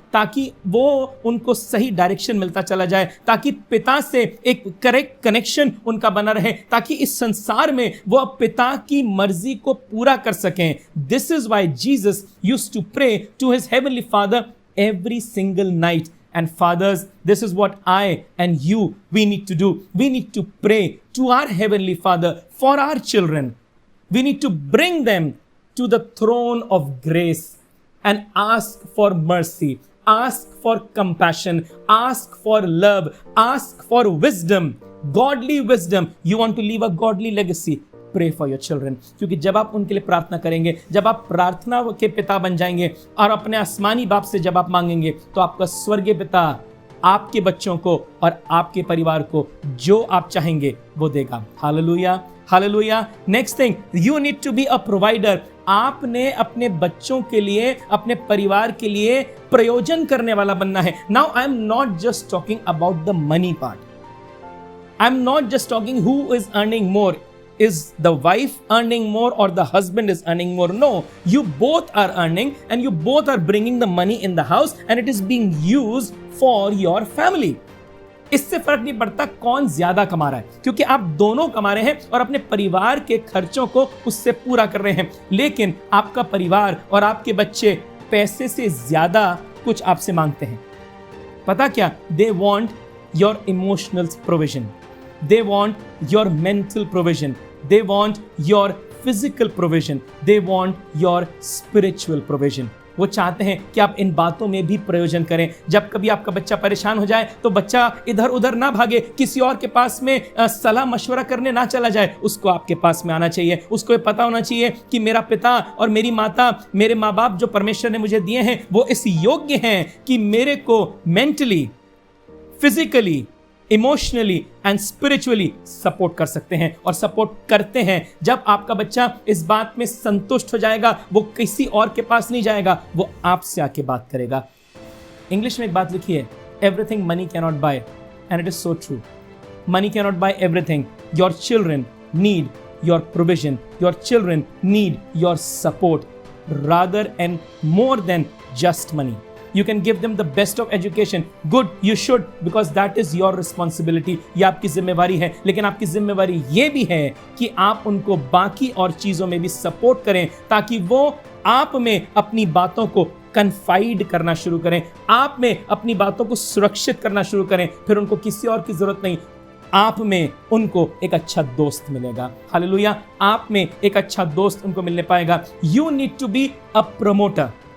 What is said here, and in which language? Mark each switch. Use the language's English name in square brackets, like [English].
[Hindi] ताकि वो उनको सही डायरेक्शन मिलता चला जाए, ताकि पिता से एक करेक्ट कनेक्शन उनका बना रहे, ताकि इस संसार में वो पिता की मर्जी को पूरा कर सकें। [English] This is why Jesus used to pray to his heavenly father every single night. And fathers, this is what I and you, we need to do. We need to pray to our heavenly Father for our children. We need to bring them to the throne of grace and ask for mercy, ask for compassion, ask for love, ask for wisdom, godly wisdom. You want to leave a godly legacy? Pray for your children. [Hindi] क्योंकि जब आप उनके लिए प्रार्थना करेंगे, जब आप प्रार्थना के पिता बन जाएंगे और अपने आसमानी बाप से जब आप मांगेंगे, तो आपका स्वर्गीय पिता आपके बच्चों को और आपके परिवार को जो आप चाहेंगे वो देगा। [English] Hallelujah, hallelujah. Next thing, you need to be a provider. [Hindi] आपने अपने बच्चों के लिए, अपने परिवार के लिए प्रयोजन करने वाला बनना है। [English] Now I am not just talking about the money part, I am not just talking who is earning more. Is the wife earning more or the husband is earning more? No, you both are earning and you both are bringing the money in the house and it is being used for your family. [Hindi] इससे फर्क नहीं पड़ता कौन ज्यादा कमा रहा है, क्योंकि आप दोनों कमा रहे हैं और अपने परिवार के खर्चों को उससे पूरा कर रहे हैं। लेकिन आपका परिवार और आपके बच्चे पैसे से ज्यादा कुछ आपसे मांगते हैं। पता क्या? [English] They want your emotional provision. They want your mental provision. They want your physical provision. They want your spiritual provision. [Hindi] वो चाहते हैं कि आप इन बातों में भी प्रयोजन करें। जब कभी आपका बच्चा परेशान हो जाए तो बच्चा इधर उधर ना भागे, किसी और के पास में सलाह मशवरा करने ना चला जाए, उसको आपके पास में आना चाहिए। उसको ये पता होना चाहिए कि मेरा पिता और मेरी माता, मेरे माँ बाप जो परमेश्वर ने मुझे दिए हैं, वो इस योग्य हैं कि मेरे को [English] mentally, physically, emotionally and spiritually support [Hindi] कर सकते हैं और सपोर्ट करते हैं। जब आपका बच्चा इस बात में संतुष्ट हो जाएगा, वो किसी और के पास नहीं जाएगा, वो आपसे आके बात करेगा। इंग्लिश में एक बात लिखी है, [English] Everything money can not buy, and it is so true. Money can not buy everything. Your children need your provision, your children need your support rather and more than just money. You can give them the best of education. Good, you should, because that is your responsibility. [Hindi] ये आपकी जिम्मेवारी है, लेकिन आपकी जिम्मेवारी ये भी है कि आप उनको बाकी और चीजों में भी सपोर्ट करें, ताकि वो आप में अपनी बातों को कन्फाइड करना शुरू करें, आप में अपनी बातों को सुरक्षित करना शुरू करें। फिर उनको किसी और की जरूरत नहीं, आप में उनको एक अच्छा दोस्त मिलेगा। हालेलुया, आप में एक अच्छा दोस्त उनको मिलने पाएगा। [English] You need to be a promoter.